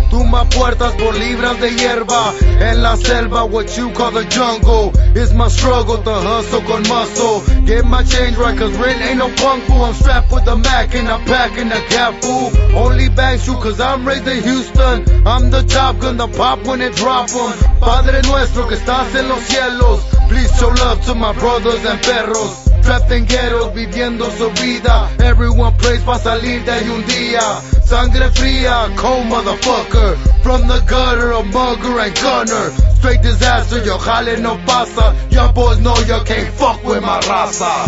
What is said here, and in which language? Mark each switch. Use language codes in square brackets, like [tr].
[es] Tumba puertas por libras de hierba. En la selva, [en] what you call the jungle. It's my struggle to hustle con muscle. Get my change right, cause rent ain't no punk fool. I'm strapped with a Mac and I'm packing a cap fool. Only bang shoot cause I'm raised in Houston. I'm the top gun, the pop when it drop em. [es] Padre nuestro que estás en los cielos. [en] Please show love to my brothers and perros. Trapped in ghettos, [es] viviendo su vida. [en] Everyone prays [es] pa' salir de ahí un día. Sangre fría, [en] cold motherfucker. From the gutter, a mugger and gunner. Straight disaster, [es] yo jale no pasa. [en] Y'all boys know y'all can't fuck with my raza.